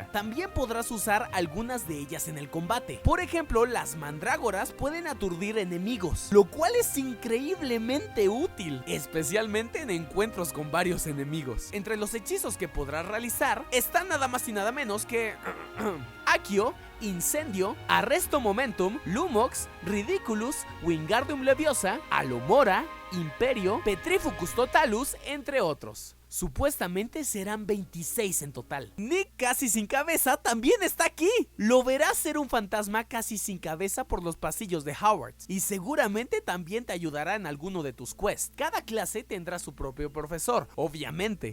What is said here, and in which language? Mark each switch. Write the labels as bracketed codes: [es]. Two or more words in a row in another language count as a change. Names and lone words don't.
[es] También podrás usar algunas de ellas en el combate. Por ejemplo, las mandrágoras pueden aturdir enemigos, lo cual es increíblemente útil, especialmente en encuentros con varios enemigos. Entre los hechizos que podrás realizar están nada más y nada menos que Accio, Incendio, Arresto Momentum, Lumox, Ridiculous, Wingardium Leviosa, Alomora, Imperio, Petrificus Totalus, entre otros. Supuestamente serán 26 en total. Nick casi sin cabeza también está aquí. Lo verás ser un fantasma casi sin cabeza por los pasillos de Hogwarts, y seguramente también te ayudará en alguno de tus quests. Cada clase tendrá su propio profesor, obviamente.